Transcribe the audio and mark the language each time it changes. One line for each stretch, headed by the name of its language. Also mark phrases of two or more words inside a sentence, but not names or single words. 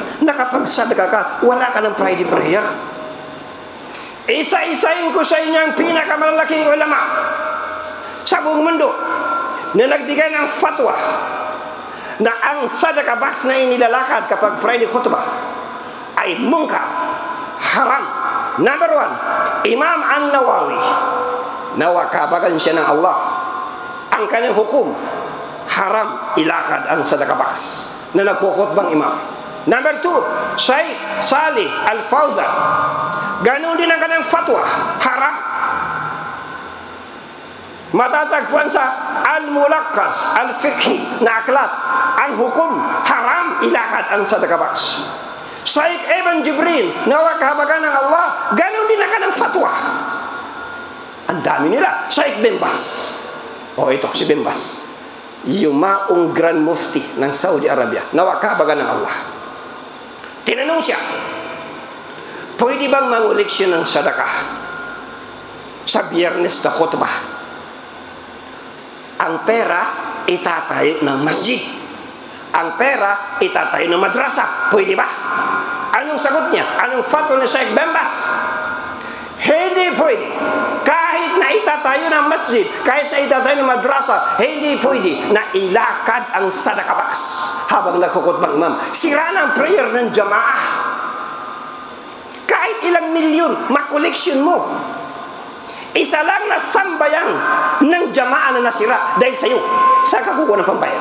Filipino: Nakapagsadaka ka, wala ka ng
English: Friday prayer.
Filipino: Isa-isayin ko sa inyo ang pinakamalalaking ulama sa buong mundo na nagbigay ng fatwa na ang sadaka box na inilalakad kapag Friday khutbah ay mungkar, haram. Number 1, Imam An-Nawawi. Nawakabagan siya ng Allah. Ang kanyang hukum, haram ilakad ang sadaka box na nagkukutbang imam. Number 2, Shaykh Salih Al-Fawzan. Ganon din ang kanyang fatwa, haram. Matatagpuan sa Al-Mulakkas Al-Fiqhi na aklat, ang hukum, haram ilakad ang sadaka box. Shaykh Ibn Jibril, nawakabagan ng Allah, ganon din ang kanyang fatwa. Ang dami nila. Shaykh bin Baz. Ito si bin Baz, yung maong Grand Mufti ng Saudi Arabia, nawakabagan ng Allah. Tinanong siya, pwede bang manguleksyon ng sadakah sa Biyernes na khutbah? Ang pera itatayo ng masjid, ang pera itatayo ng madrasa, pwede ba? Anong sagot niya? Anong fatwa ni Shaykh bin Baz? Hindi pwede. Kahit na itatayo ng masjid, kahit na itatayo ng madrasa, hindi pwede na ilakad ang sadaka box habang nagkukutbang imam. Sira na ang prayer ng jamaah. Kahit ilang milyon makoleksyon mo, isa lang na sambayan ng jamaah na nasira dahil sa iyo, saan ka kukuha ng pambayad?